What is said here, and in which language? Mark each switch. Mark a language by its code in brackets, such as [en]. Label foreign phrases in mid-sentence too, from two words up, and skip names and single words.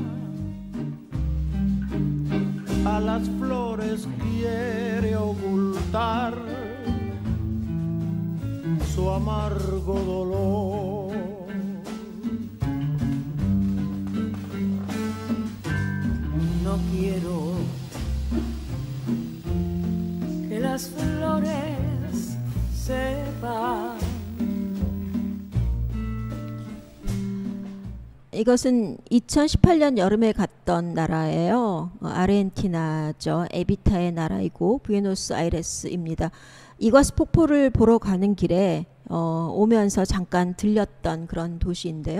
[es] a las flores quiere ocultar su amargo dolor. No quiero que las flores sepan. [ko] 이것은 2018년 여름에 갔던 나라예요. 아르헨티나죠. 에비타의 나라이고 부에노스아이레스입니다. 이과스 폭포를 보러 가는 길에 오면서 잠깐 들렸던 그런 도시인데요.